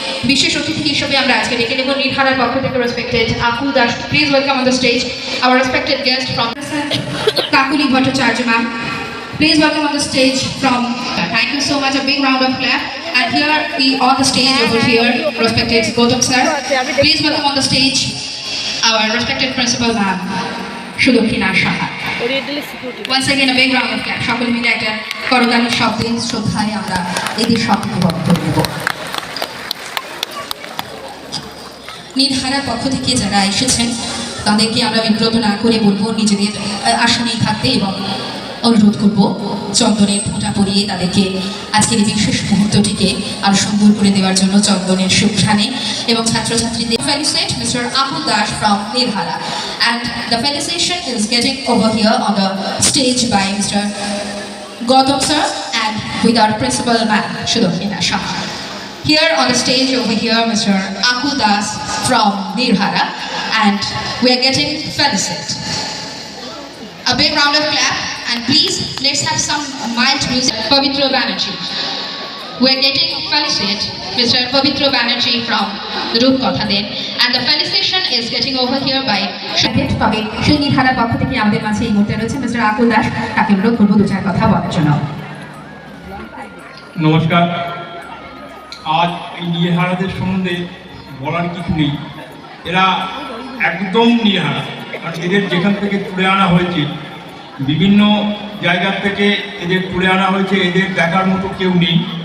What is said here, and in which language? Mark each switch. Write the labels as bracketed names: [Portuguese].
[Bangla] বিশেষ অতিথি হিসেবে আমরা আজকে ডেকে নেব নির্হারার পক্ষ থেকে রেসপেক্টেড আকুল Das. [English] Please welcome on the stage our respected guest from Kakuli Bhattacharya ma'am. Please welcome on the stage from. Thank you so much. A big round of clap. And here we on the stage over here, respected Gautam sir. Please welcome on the stage our respected principal ma'am, Shudokina Shaha. Once again a big round of clap. [Bangla] সকলে মিলে একটা করতালি শব্দে শ্রদ্ধায় আমরা এদের সবকে বক্তব্য দেব। নির্হারার পক্ষ থেকে যারা এসেছেন তাদেরকে আমরা বিব্রত না করে বলবো নিজেদের আসনেই থাকতে এবং অনুরোধ করব চন্দনের ফোঁটা পরিয়ে তাদেরকে আজকের এই বিশেষ মুহূর্তটিকে আরো সুন্দর করে দেওয়ার জন্য চন্দনের সুঘ্রাণে এবং ছাত্রছাত্রীদের [English] felicitate Mr. Akul Dash from Nirhara, and the felicitation is getting over here on the stage by Mr. Gautam sir and with our principal ma'am Shudokina Shaha. Here on the stage over here Mr. Akul Das from Nirhara, and we are getting felicitated. A big round of clap. And please, let's have some mild music. Pavitra Banerjee. We're getting felicitated Mr. Pavitra Banerjee from Rupkothaden, and the felicitation is getting over here by Shagit Pavit. [Bangla] সেই নির্হারার পক্ষ থেকে আমাদের মাঝে এই মুহূর্তে রয়েছে mister আকুল দাস। তাকে অনুরোধ করবো দু চার কথা বলার জন্য। নমস্কার। আজ এই নির্হারাদের সম্বন্ধে বলার কিছু নেই, এরা একদম নির্হারা। আর এদের যেখান থেকে তুলে আনা হয়েছে, বিভিন্ন জায়গা থেকে এদের তুলে আনা হয়েছে, এদের দেখার মতো কেউ নেই।